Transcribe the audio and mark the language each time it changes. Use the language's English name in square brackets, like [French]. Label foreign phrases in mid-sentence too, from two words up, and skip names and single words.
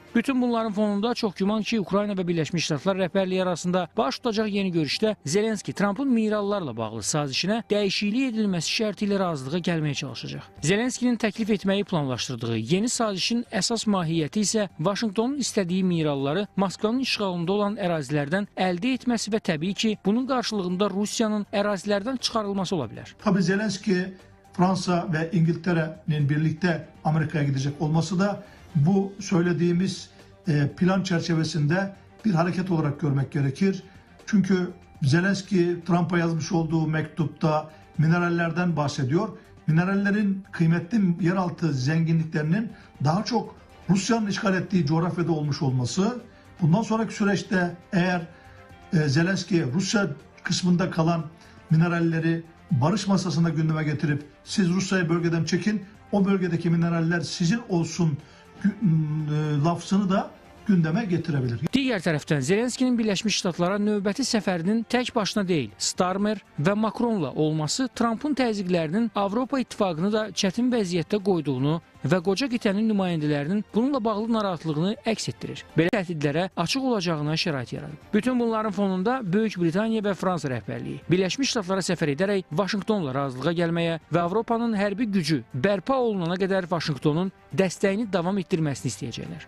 [Azerbaijani] Bütün bunların fonunda çox güman ki, Ukrayna və Birləşmiş Ştatlar rəhbərliyi arasında baş tutacaq yeni görüşdə Zelenski Trumpın minerallarla bağlı sazişinə dəyişiklik edilməsi şərti ilə razılığa gəlməyə çalışacaq. Zelenskinin təklif etməyi planlaşdırdığı yeni sazişin əsas mahiyyəti isə Vaşinqtonun istədiyi mineralları Moskvanın işğalında olan ərazilərdən əldə etməsi və təbii ki, bunun qarşılığında Rusiyanın ərazilərdən çıxarılması ola bilər. [Turkish] Tabii Zelenski Fransa ve İngiltere'nin birlikte Amerika'ya gidecek olması da bu söylediğimiz plan çerçevesinde bir hareket olarak görmek gerekir. Çünkü Zelenski Trump'a yazmış olduğu mektupta minerallerden bahsediyor. Minerallerin kıymetli yeraltı zenginliklerinin daha çok Rusya'nın işgal ettiği coğrafyada olmuş olması, bundan sonraki süreçte eğer Zelenski Rusya kısmında kalan mineralleri barış masasına gündeme getirip siz Rusya'yı bölgeden çekin, o bölgedeki mineraller sizin olsun lafzını da gündeme getirebilir. [Azerbaijani] Digər tərəfdən Zelenskinin Birləşmiş Ştatlara növbəti səfərinin tək başına deyil, Starmer və Macronla olması Trumpın təzyiqlərinin Avropa İttifaqını da çətin vəziyyətdə qoyduğunu və qoca qitənin nümayəndələrinin bununla bağlı narahatlığını əks etdirir. Belə təhdidlərə açıq olacağına şərait yaradıb. Bütün bunların fonunda Böyük Britaniya və Fransa rəhbərliyi Birləşmiş Ştatlara səfər edərək Vaşinqtonla razılığa gəlməyə və Avropanın hərbi gücü bərpa olunana qədər Vaşinqtonun dəstəyini davam etdirməsini istəyəcəklər.